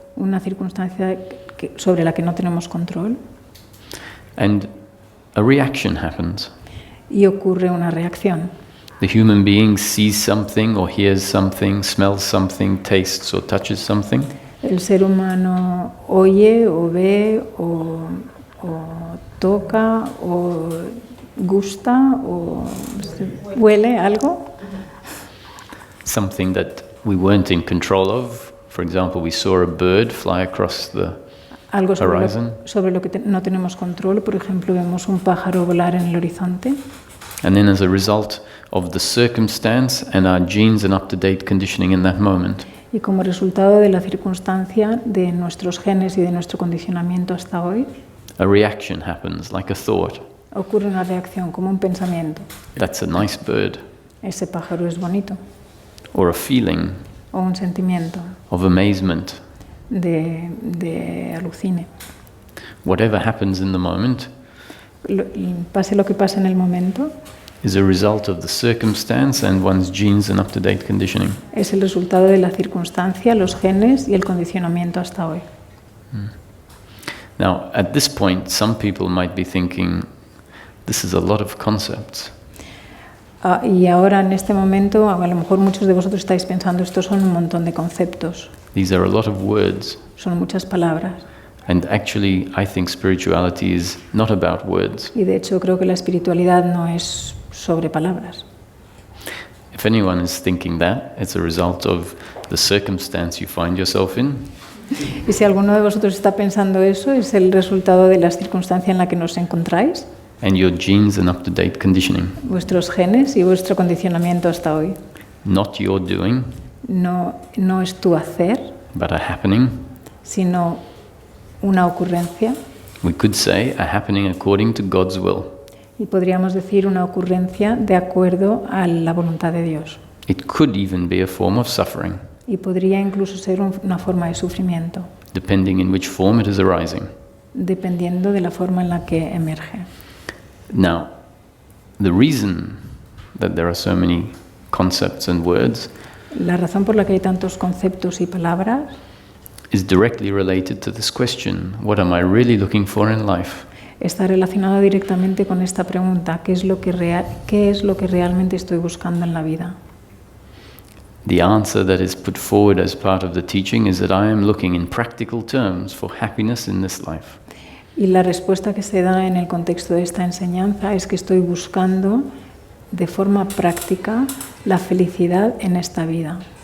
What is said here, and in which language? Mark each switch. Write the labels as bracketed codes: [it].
[es] una circunstancia sobre la que no tenemos control, [en] And a reaction happens. [es] y ocurre una reacción. [en] The human being sees something or hears something, smells something, tastes or touches something. [es] El ser humano oye o ve o toca o gusta o huele algo, [en] Something that we weren't in control of. For example, we saw a bird fly across the [es] algo [en] horizon. [es] sobre lo que no tenemos control. Por ejemplo, vemos un pájaro volar en el horizonte. [en] And then as a result of the circumstance and our genes and up-to-date conditioning in that moment, [es] Y como resultado de la circunstancia, de nuestros genes y de nuestro condicionamiento hasta hoy, [en] a reaction happens, like a thought. [es] ocurre una reacción, como un pensamiento. [en] That's a nice bird. [es] Ese pájaro es bonito. [en] Or a feeling [es] O un sentimiento [en] of amazement. [es] de alucine. [en] Whatever happens in the moment [es] Pase lo que pase en el momento, [en] is a result of the circumstance and one's genes and up-to-date conditioning. [es] es el resultado de la circunstancia, los genes y el condicionamiento hasta hoy. [en] Now, at this point, some people might be thinking, this is a lot of concepts. [es] Y ahora, en este momento, a lo mejor muchos de vosotros estáis pensando, estos son un montón de conceptos, [en] These are a lot of words. [es] son muchas palabras. [en] And actually, I think spirituality is not about words. [es] Y de hecho, creo que la espiritualidad no es sobre palabras. [en] If anyone is thinking that, it's a result of the circumstance you find yourself in. [es] Y si alguno de vosotros está pensando eso, es el resultado de la circunstancia en la que nos encontráis, [en] And your genes and up-to-date conditioning. [es] vuestros genes y vuestro condicionamiento hasta hoy. [en] Not your doing, [es] No es tu hacer, [en] but a happening. [es] sino una ocurrencia. [en] We could say a happening according to God's will. [es] Y podríamos decir una ocurrencia de acuerdo a la voluntad de Dios. [en] It could even be a form of suffering, [es] Y podría incluso ser una forma de sufrimiento, [en] depending in which form it is arising. [es] dependiendo de la forma en la que emerge. [en] Now, the reason that there are so many concepts and words [es] La razón por la que hay tantos conceptos y palabras [en] is directly related to this question: what am I really looking for in life? [es] está relacionado directamente con esta pregunta: ¿qué es lo que realmente estoy buscando en la vida? [en] The answer that is put forward as part of the teaching is that I am looking in practical terms for happiness in this life. [es] Y la respuesta que se da en el contexto de esta enseñanza es que estoy buscando de forma práctica la felicidad en esta vida.